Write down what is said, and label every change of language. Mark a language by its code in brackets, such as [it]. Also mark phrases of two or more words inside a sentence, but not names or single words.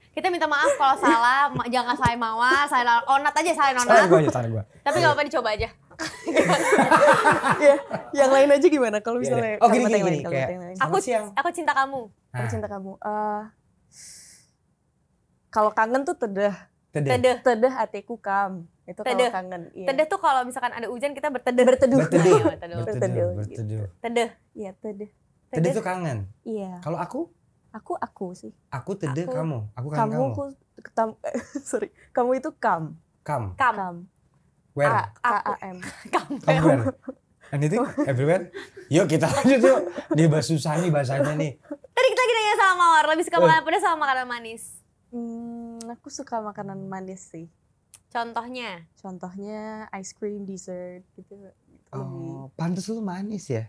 [id] Kita minta maaf kalau salah, jangan salahin Mawar, salahin Onat aja, salahin Salah Onat. gue aja, salah gue. Tapi enggak apa-apa, dicoba aja. Ya, yang lain aja gimana kalau misalnya Oh, gini, kalimat yang lain, gini, kalimat kayak yang lain. selamat siang. Aku cinta kamu. Aku cinta kamu. Kalau kangen tuh tedeh. Tedeh. Tedeh hatiku kam. Itu kalau Tedeh. kangen. Iya. Tedeh tuh kalau misalkan ada hujan kita berteduh. Berteduh. Berteduh. Berteduh. Berteduh. Berteduh. Tedeh. Iya, tedeh. Tedeh tuh kangen. Iya. Kalau Aku sih. aku tedeh Aku. kamu. Aku kangen kamu. Sorry. Kamu itu kam. Kam. Kam. Where? K-A-M. Kam. [en] Kamu where? Anything? Everywhere? [id] Yuk kita lanjut yuk. Dia bahasa susah nih bahasanya nih. Tadi kita lagi nanya sama Mawar, lebih suka makanan pedas sama makanan manis? Aku suka makanan manis sih. Contohnya? Contohnya [en] ice cream, dessert [id] gitu. Oh, pantes lu manis ya?